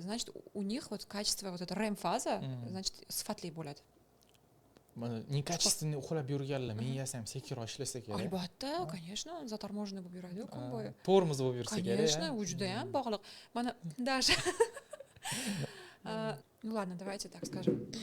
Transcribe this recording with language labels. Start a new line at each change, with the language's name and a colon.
Russian: Значит, у них вот качество вот эта REM фаза, значит, sifatli bo'ladi.
Uzbek: Mana nekачественный uxlab yurganlar miyasi ham sekinroq ishlasa kerak. Albatta, конечно, заторможенный bo'lib yuradi-ku kun bo'yi. Tormoz bo'lib yursa kerak. Конечно, u juda ham bog'liq.
Russian: Mana даже ну ладно, давайте так скажем.